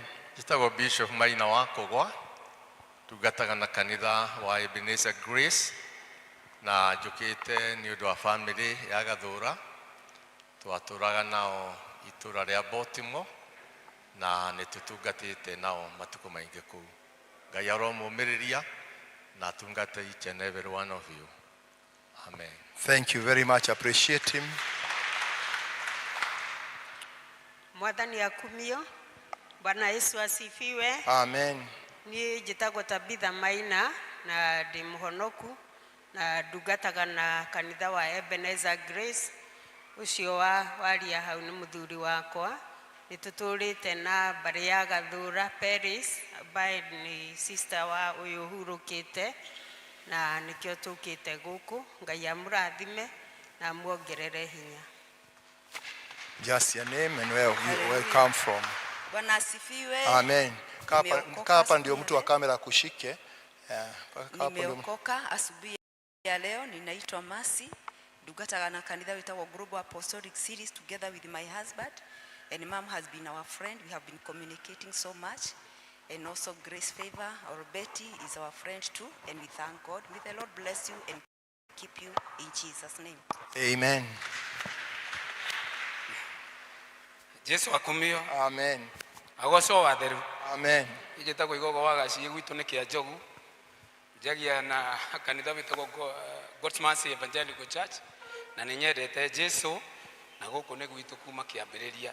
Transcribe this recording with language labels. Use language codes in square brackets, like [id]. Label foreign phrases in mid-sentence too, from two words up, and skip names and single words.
[ki] Njĩtagwo Bishop Maina wa Kũgwa, tungataga na kanitha wa Ebenezer Grace na njũkĩte nĩ ũndũ wa family ya Gathũra. Twatũraga nao itũra rĩa Baltimore na nĩtũtungatĩte nao matukũ maingĩ kũu. Ngai aromũmĩrĩria na tungate [en] each and every one of you. [ki] Amen. [en] Thank you very much. Appreciate him. [ki] Mwathani akumio. [sw] Bwana Yesu asifiwe. Amen. [ki] Ni njĩtagwo Tabitha Maina na ndi muhonoku na ndungataga na kanitha wa Ebenezer Grace. Ucio waria hau ni muthuri wakwa. Nitutũrĩte na mbari ya Gathũra Paris [sw] ambaye ni [ki] sister wa uyu hurũkĩte na nikio tukite guku. Ngai amurathime na muongerere hinya. [en] Just your name and where you come from. [sw] Bwana asifiwe. Amen. Hapa ndio mtu wa kamera kushike. Nimeokoka asubuhi ya leo. Ninaitwa Masi, [ki] ndungataga na kanitha witagwo Global Apostolic Series [en] together with my husband, and mom has been our friend. We have been communicating so much, and also Grace Favor or Betty is our friend too, and we thank God. May the Lord bless you and keep you in Jesus' name. Amen. [ki] Jesu akumio. Amen. Agoco watheru. Amen. Ijeta igogo wagaciye gwitu ni kia njogu. Njagia na kanitha witagwo God's Mercy Evangelical Church, na ninyendete Jesu na guku ni gwitu kuma kiambiriria.